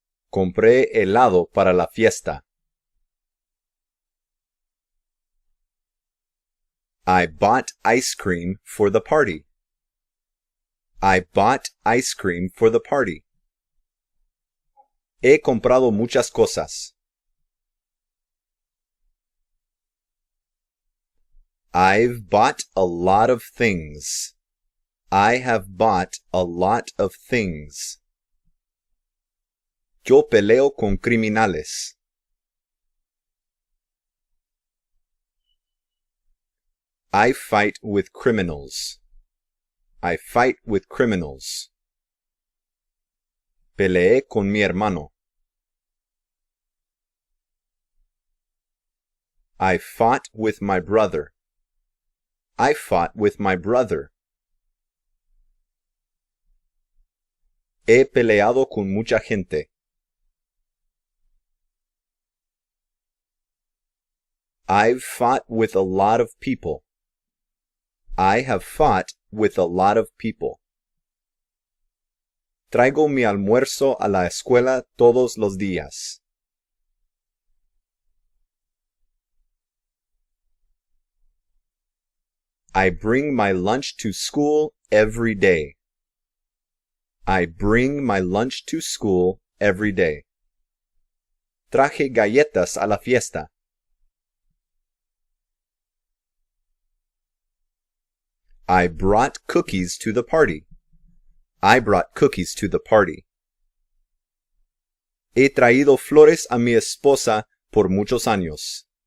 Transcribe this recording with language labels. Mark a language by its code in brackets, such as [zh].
[es] Compré helado para la fiesta. [en] I bought ice cream for the party. I bought ice cream for the party. [es] He comprado muchas cosas. [en] I've bought a lot of things. I have bought a lot of things. [es] Yo peleo con criminales. [en] I fight with criminals. I fight with criminals. [es] Peleé con mi hermano. [en] I fought with my brother. I fought with my brother. [es] He peleado con mucha gente. [en] I've fought with a lot of people. I have fought with a lot of people. [es] Traigo mi almuerzo a la escuela todos los días. [en] I bring my lunch to school every day. I bring my lunch to school every day. [es] Traje galletas a la fiesta. [en] I brought cookies to the party. I brought cookies to the party. [es] He traído flores a mi esposa por muchos años.